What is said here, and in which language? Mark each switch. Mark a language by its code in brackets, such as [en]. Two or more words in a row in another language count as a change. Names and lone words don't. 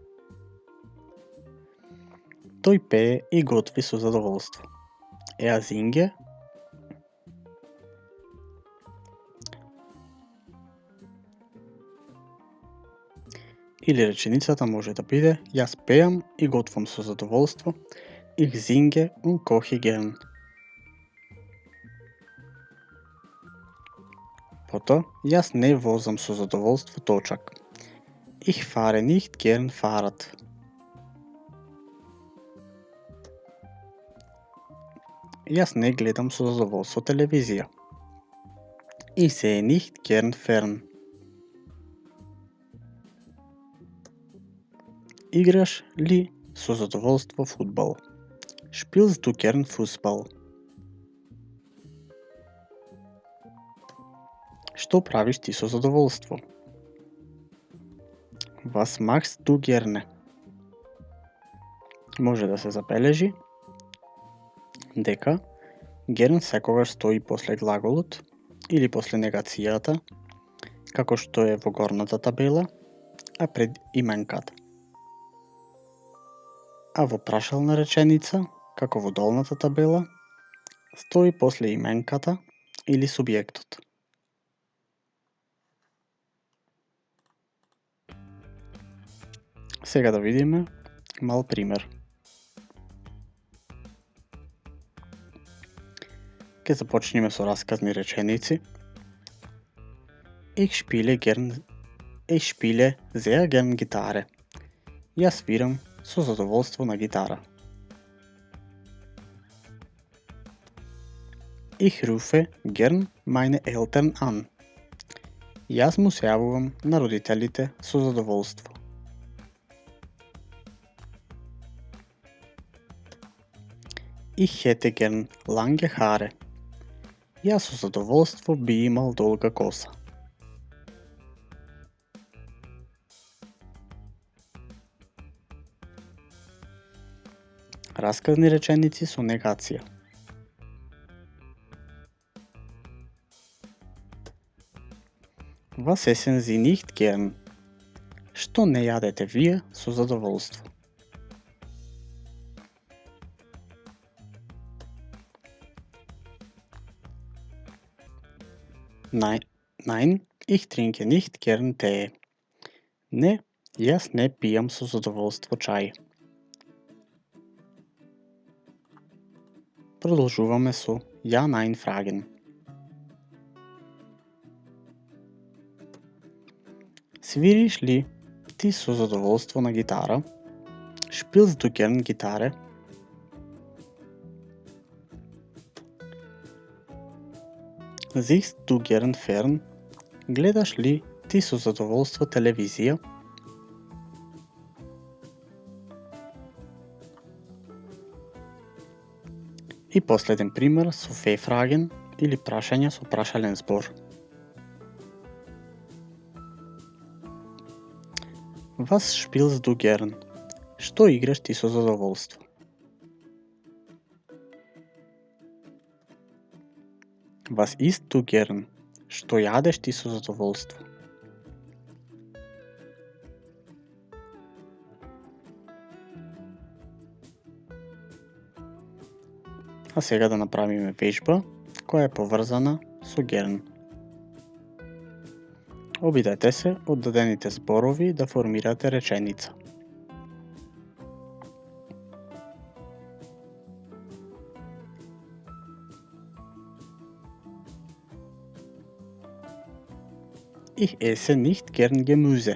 [mk] Тој пее и готви со задоволство. [de] Er singe. [mk] Или реченицата може да биде јас пеам и готвам со задоволство. [de] Ich singe und koche gern. [mk] Потоа, јас не возам со задоволство точак. [de] Ich fahre nicht gern Fahrrad. [mk] Јас не гледам со задоволство телевизија. [de] Ich sehe nicht gern fern. [mk] Играш ли со задоволство фудбал? [de] Spielst du gern Fußball? [mk] Што правиш ти со задоволство? [de] Was machst du gerne? [mk] Може да се забележи дека gern секогаш стои после глаголот или после негацијата, како што е во горната табела, а пред именката. А во прашална реченица, како во долната табела, стои после именката или субјектот. Сега да видиме мал пример. Ке започнеме со расказни реченици. [de] Ich spiele sehr gern гитаре. [mk] Јас свирам со задоволство на гитара. [de] Ich rufe gern meine Eltern an. [mk] Јас му се јавувам на родителите со задоволство. [de] Ich hätte gern lange Haare. [mk] Јас со задоволство би имал долга коса. Расказни реченици со негација. [de] Was essen Sie nicht gern? [mk] Што не јадете вие со задоволство? [de] Nein, ich trinke nicht gern Tee. [mk] Не, јас не пијам со задоволство чај. Продолжуваме со [de] Ja, nein fragen. [mk] Свириш ли ти со задоволство на гитара? [de] Spielst du gern гитаре? Siehst du gern fern? [mk] Гледаш ли ти со задоволство телевизија? И последен пример со фефраген или прашање со прашален збор. [de] Was spielst du gern? [mk] Што играш ти со задоволство? [de] Was isst du gern? [mk] Што јадеш ти со задоволство? А сега да направиме вежба која е поврзана со gern. Обидете се од дадените зборови да формирате реченица. [de] Ich esse nicht gern Gemüse.